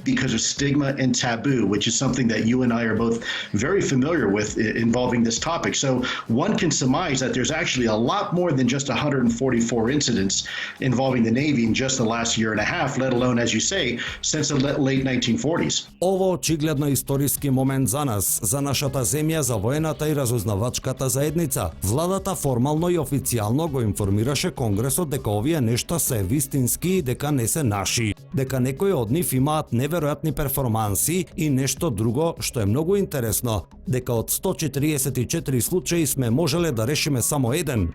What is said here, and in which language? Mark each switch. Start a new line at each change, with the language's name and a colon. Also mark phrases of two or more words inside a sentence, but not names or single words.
English: Because of stigma and taboo, which is something that you and I are both very familiar with involving this topic. So one can surmise that there's actually a lot more than just 144 incidents involving the Navy in just the last year and a half, let alone, as you say, since the late 1940s.
Macedonian: Ово очигледно историски момент за нас, за нашата земја, за воената и разузнавачката заедница. Владата формално и официјално го информираше Конгресот дека овие нешта се вистински и дека не се наши, дека некои од нив имаат неверојатни перформанси и нешто друго што е многу интересно, дека од 144 случаи сме можеле да решиме само еден.